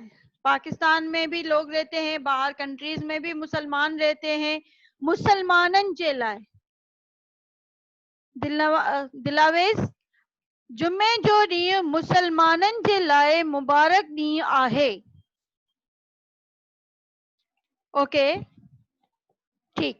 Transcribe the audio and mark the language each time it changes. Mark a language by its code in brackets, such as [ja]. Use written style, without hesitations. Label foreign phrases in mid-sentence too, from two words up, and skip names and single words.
[ur] پاکستان میں بھی لوگ رہتے ہیں، باہر کنٹریز میں بھی مسلمان رہتے ہیں. [sd] मुसलमानन जे लाइ। दिलावेज, जुमे जो ॾींहुं मुसलमानन जे लाइ मुबारक ॾींहुं आहे। [ur] اوکے، ٹھیک.